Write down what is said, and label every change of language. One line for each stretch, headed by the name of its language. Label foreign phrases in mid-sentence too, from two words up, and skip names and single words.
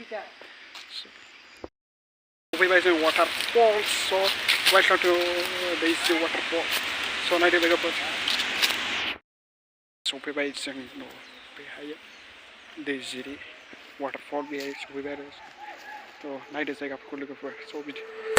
Bodo: सफैबाय जों
English: waterfalls so welcome to Dwijiri waterfall so
Bodo: नायदो लोगोफोर सफैबाय जों बेहाय Dwijiri waterfall बेहाय सफैबाय आरो तो नायदो जायगाफोरखौ लोगोफोर so बिदि